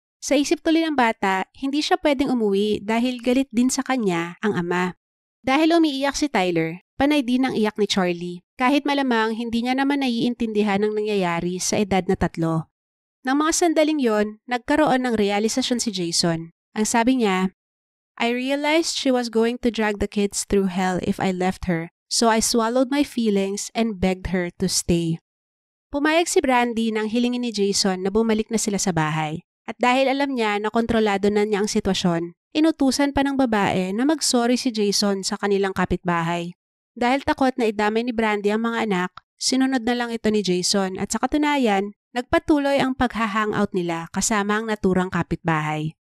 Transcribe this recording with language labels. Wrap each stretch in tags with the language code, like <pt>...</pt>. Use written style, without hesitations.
<tl>Sa isip tuloy ng bata, hindi siya pwedeng umuwi dahil galit din sa kanya ang ama. Dahil umiiyak si Tyler, panay din ang iyak ni Charlie, kahit malamang hindi niya naman naiintindihan ang nangyayari sa edad na 3. Nang mga sandaling yon, nagkaroon ng realisasyon si Jason. Ang sabi niya,</tl> <en>I realized she was going to drag the kids through hell if I left her, so I swallowed my feelings and begged her to stay.</en> <tl>Pumayag si Brandy nang hilingin ni Jason na bumalik na sila sa bahay. At dahil alam niya na kontrolado na niya ang sitwasyon, inutusan pa ng babae na mag-sorry si Jason sa kanilang kapitbahay. Dahil takot na idamay ni Brandy ang mga anak, sinunod na lang ito ni Jason at sa katunayan, nagpatuloy ang pagha-hangout nila kasama ang naturang kapitbahay.</tl>